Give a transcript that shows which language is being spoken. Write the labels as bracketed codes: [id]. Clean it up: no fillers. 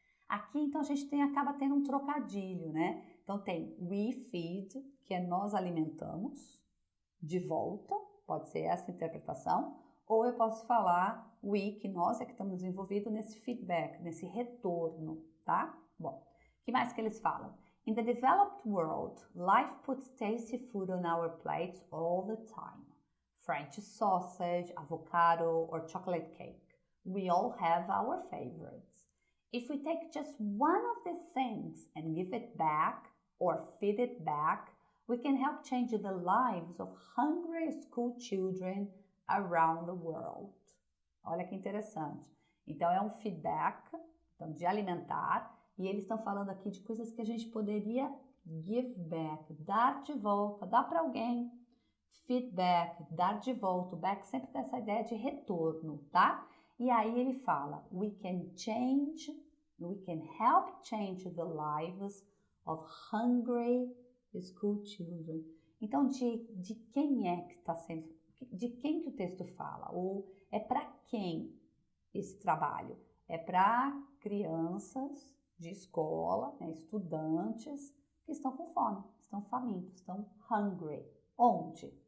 [pt] Aqui, então, a gente acaba tendo um trocadilho, né? Então, tem we feed, que é nós alimentamos, de volta, pode ser essa interpretação, ou eu posso falar we, que nós é que estamos envolvidos nesse feedback, nesse retorno, tá? Bom, o que mais que eles falam? [en] In the developed world, life puts tasty food on our plates all the time. French sausage, avocado, or chocolate cake. We all have our favorites. If we take just one of these things and give it back or feed it back, we can help change the lives of hungry school children around the world. [pt] Olha que interessante. Então, é um feedback, então, de alimentar, e eles estão falando aqui de coisas que a gente poderia [en] give back, [pt] dar de volta, dar para alguém. Feedback, dar de volta. O back sempre tem essa ideia de retorno, tá? E aí ele fala, [en] we can help change the lives of hungry school children. [pt] Então, de quem é que está sendo, de quem que o texto fala? Ou é para quem esse trabalho? É para crianças de escola, né, estudantes que estão com fome, estão famintos, estão hungry. Onde?